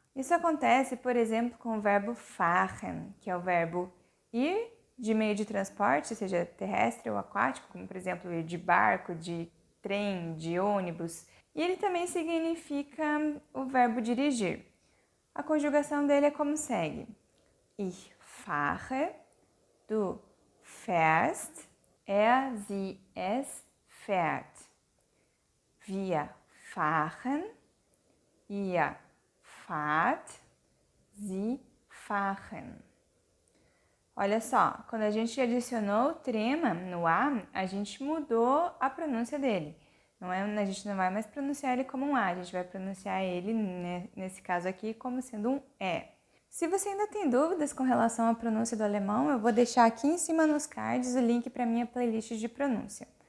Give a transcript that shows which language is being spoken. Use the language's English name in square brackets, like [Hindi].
[Portuguese] Isso acontece, por exemplo, com o verbo fahren, que é o verbo ir de meio de transporte, seja terrestre ou aquático, como por exemplo ir de barco, de trem, de ônibus. E ele também significa o verbo dirigir. A conjugação dele é como segue. [German] Ich fahre, du fährst, sie, es fährt. Wir fahren, ihr fahrt, sie fahren. [Portuguese] Olha só, quando a gente adicionou o trema no A, a gente mudou a pronúncia dele. A gente não vai mais pronunciar ele como um A, a gente vai pronunciar ele, né, nesse caso aqui, como sendo um E. Se você ainda tem dúvidas com relação à pronúncia do alemão, eu vou deixar aqui em cima nos cards o link para a minha playlist de pronúncia.